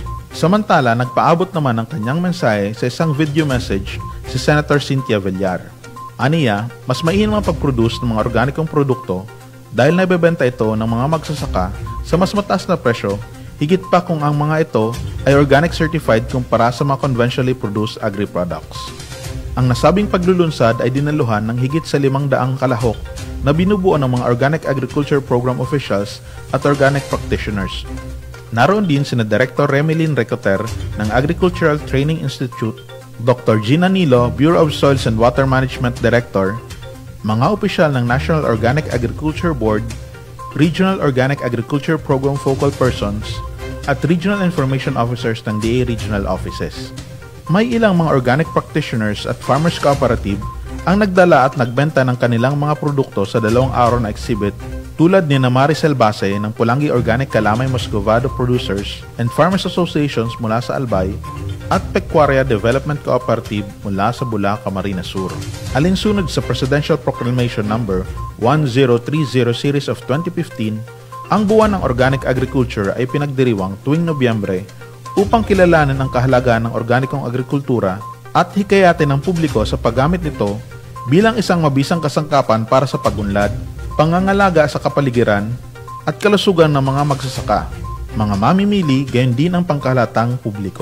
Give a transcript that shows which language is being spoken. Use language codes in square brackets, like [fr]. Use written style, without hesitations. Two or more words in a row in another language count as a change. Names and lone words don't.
[tl] Samantala, nagpaabot naman ng kanyang mensahe sa isang video message si Senator Cynthia Villar. Aniya, mas mainam ang pag-produce ng mga organikong produkto dahil nabebenta ito ng mga magsasaka sa mas mataas na presyo, higit pa kung ang mga ito ay [en] organic certified [tl] kumpara sa mga [en] conventionally produced agri-products. [tl] Ang nasabing paglulunsad ay dinaluhan ng higit sa 500 kalahok na binubuo ng mga [en] Organic Agriculture Program officials [tl] at [en] organic practitioners. [tl] Naroon din sina Director Remelin Recoter ng Agricultural Training Institute, Dr. Gina Nilo, Bureau of Soils and Water Management Director, mga opisyal ng National Organic Agriculture Board, Regional Organic Agriculture Program Focal Persons, at Regional Information Officers ng DA Regional Offices. May ilang mga [en] organic practitioners [tl] at [en] farmers cooperative [tl] ang nagdala at nagbenta ng kanilang mga produkto sa 2 araw na exhibit tulad ni na Maricel Base ng Pulangi Organic Calamay Muscovado Producers and Farmers Associations mula sa Albay at Pecuaria Development Cooperative mula sa Bula, Camarines Sur. Alinsunod sa Presidential Proclamation No. 1030 Series of 2015, ang buwan ng organic agriculture ay pinagdiriwang tuwing Nobyembre upang kilalanin ang kahalagaan ng organikong agrikultura at hikayatin ng publiko sa paggamit nito bilang isang mabisang kasangkapan para sa pagunlad, pangangalaga sa kapaligiran at kalusugan ng mga magsasaka, mga mamimili, gayon din ang pangkahalatang publiko.